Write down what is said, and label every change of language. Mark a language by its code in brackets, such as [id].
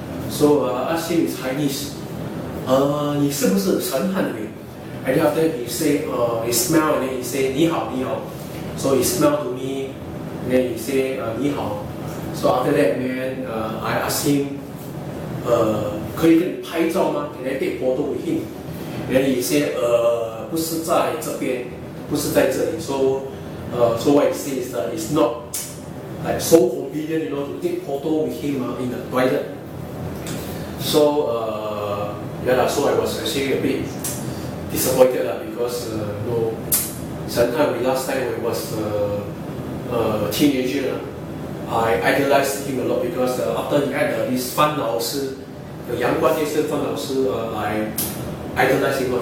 [en] So I asked him in Chinese, [zh] 你是不是陈汉伟? [en] And then after he say, he smiled and then he say, [zh] 你好, 你好. [en] So he smiled to me, and then he say, [zh] 你好. [en] So after that, man, I asked him, [zh] 可以跟你拍照吗? [en] Can I take photo with him? And then he said, [zh] 不是在这边，不是在这里。 [en] So what he says is that it's not like so convenient, to take photo with him in the toilet. So so I was actually a bit disappointed because Chen Hanwei last time when I was a teenager, I idolized him a lot because after he had this 范老师 阳光电视范老师 I idolized him.